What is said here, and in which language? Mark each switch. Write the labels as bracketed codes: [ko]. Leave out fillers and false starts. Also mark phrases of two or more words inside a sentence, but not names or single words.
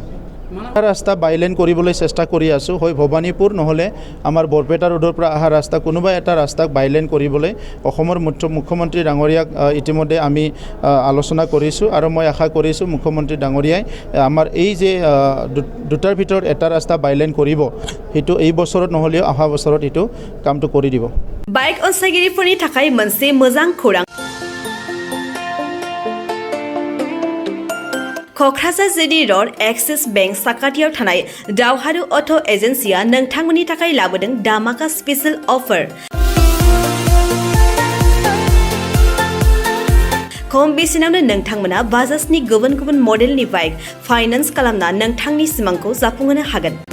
[as] ৰাস্তা বাইলেন কৰিবলৈ চেষ্টা কৰি আছোঁ হয় ভবানীপুৰ নহলে আমাৰ বৰপেটা ৰোডৰ পৰা অহা ৰাস্তা কোনোবা এটা ৰাস্তাক বাইলেন কৰিবলৈ অসমৰ মুখ্যমন্ত্ৰী ডাঙৰীয়াক ইতিমধ্যে আমি আলোচনা কৰিছোঁ আৰু মই আশা কৰিছোঁ মুখ্যমন্ত্ৰী ডাঙৰীয়াই আমাৰ এই যে দুটাৰ ভিতৰত এটা ৰাস্তা বাইলেন কৰিব সেইটো এই বছৰত নহলেও অহা বছৰত এইটো কামটো কৰি দিব। [brx] बाइक अनसायगिरिफोरनि थाखाय मोनसे मोजां खौरां। क'क्राझार जिडी रड एक्सिस बेंक साखाथियाव थानाय दावहारु अट' एजेन्सिया नोंथांमोननि थाखाय लाबोदों दामाका [en] special offer. [brx] खम बेसेनावनो नोंथांमोना बाजाजनि गुबुन मडेलनि [en] bike finance [brx] खालामना नोंथांनि सिमांखौ जाफुंहोनो हागोन।